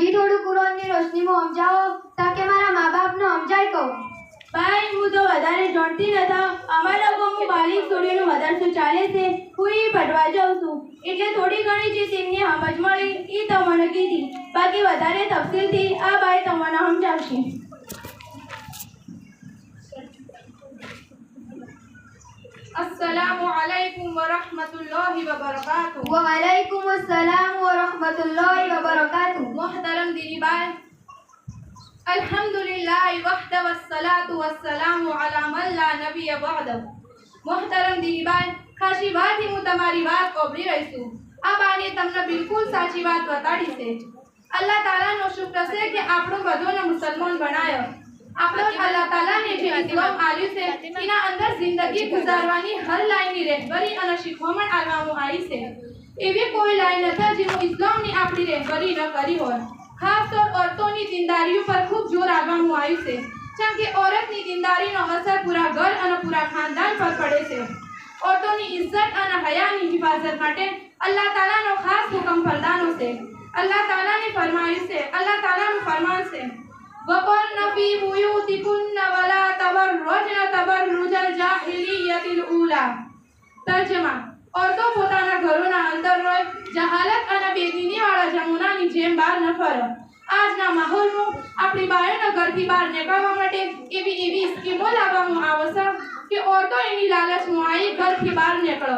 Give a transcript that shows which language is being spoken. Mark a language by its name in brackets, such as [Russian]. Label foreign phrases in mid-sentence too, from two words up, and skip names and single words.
[Gujarati] હજી થોડું કુરાનની રોશનીમાં સમજાવો તાકે મારા જાણતી નતા અમારા ગામમાં બાલિક છોડીઓનું મદરસું ચાલે છે હું એ ભટવા જાઉં છું એટલે થોડી ઘણી જે તેમને સમજ મળી એ તમને કીધી બાકી વધારે તફસીલથી આ બાઈ તમને સમજાવશે [Arabic] السلام عليكم ورحمة الله وبركاته. وعليكم السلام ورحمة الله وبركاته. [Urdu] محترم دینی بھائی, [Arabic] الحمد لله وحده والصلاة والسلام على من لا نبي بعده. [Urdu] محترم دینی بھائی, [Gujarati] ખાસી વાતથી હું તમારી વાત ઓબળી રહી છું। આ બાને તમને બિલકુલ સાચી વાત બતાડી છે। અલ્લાહ તાલાનો શુક્ર છે કે આપણો બધોને મુસલમાન બનાવ્યો। આપણો અલ્લાહ તાલાને જે ઇસ્લામ આપ્યું છે એના અંદર જિંદગી ગુજારવાની હર લાઈનની રહેબરી અને શીખવણ આપવામાં આવી છે। એવી કોઈ લાઈન નથી જેમાં ઇસ્લામની આપણી રહેબરી ન કરી હોય। ખાસ તો औरतोની દીનદારી પર ખૂબ જોર આપવામાં આવ્યું છે જેમ કે औरतની દીનદારીનો અસર પૂરા ઘર અને પૂરા ખાનદાન પર પડે છે। औरतोની ઇજ્જત અને હયાની હિફાજત માટે અલ્લાહ તાલાનો ખાસ હુકમ ફરમાનો છે। અલ્લાહ તાલાને ફરમાયું છે, અલ્લાહ તાલાનું ફરમાન છે [Arabic] وَقَرْنَ فِي بُيُوتِكُنَّ وَلَا تَبَرَّجْنَ تَبَرُّجَ الْجَاهِلِيَّةِ الْأُولَى। [Gujarati] તર્જમા: औरतों પોતાના ઘરોના અંદર હોય જહાલત અને બેદીનીવાળા જમુનાની જેમ બહાર ન ફરો। આજના માહોલમાં આપણી બાયોના ઘરથી બહાર નીકળવા માટે એવી સ્કીમો લાવવામાં આવે છે કે औरतों એની લાલચમાં આવી ઘરથી બહાર નીકળો।